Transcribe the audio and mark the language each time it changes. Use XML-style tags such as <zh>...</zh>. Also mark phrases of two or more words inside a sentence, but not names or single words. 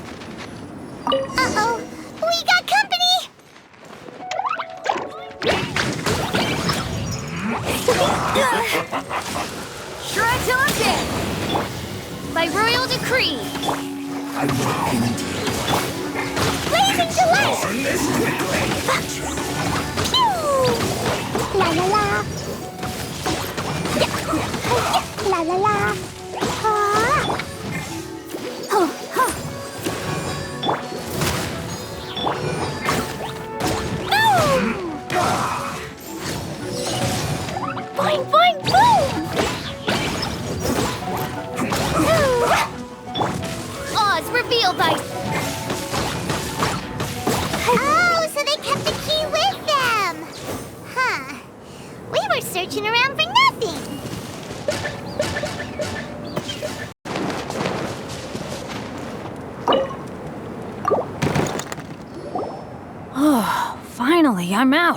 <en>Uh-oh! We got company! Shred till I'm dead! By royal decree! Blazing delight! La la la! La la la! Ah. Oh, oh. Boing, boing, boom! Oz, reveal thy... Oh, so they kept the key with them! Huh. We were searching around for nothing! Oh, finally, I'm out.</en>